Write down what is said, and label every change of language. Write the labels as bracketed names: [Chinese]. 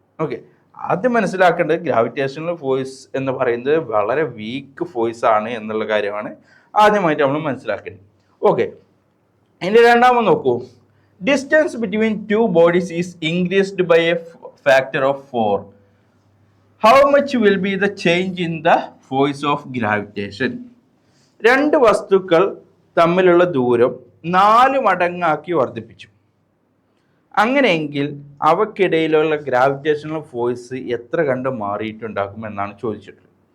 [Malayalam] Okay, ആദ്യം മനസ്സിലാക്കേണ്ടത് gravitational force എന്ന് പറയുന്നത് വളരെ വീക്ക് ഫോഴ്സ് ആണ് എന്നുള്ള കാര്യമാണ് ആദ്യമായിട്ട് നമ്മൾ മനസ്സിലാക്കേണ്ടത്. [English] ഓക്കെ, ഇനി രണ്ടാമത് നോക്കൂ, distance between two bodies is increased by a factor of 4. How much will be the change in the force of gravitation? [Malayalam] രണ്ട് വസ്തുക്കൾ തമ്മിലുള്ള ദൂരം 4 മടങ്ങാക്കി വർദ്ധിപ്പിച്ചു. അങ്ങനെയെങ്കിൽ അവക്കിടയിലുള്ള ഗ്രാവിറ്റേഷണൽ ഫോഴ്സ് എത്ര കണ്ട് മാറിയിട്ടുണ്ടാകും എന്നാണ് ചോദിച്ചിട്ടുള്ളത്.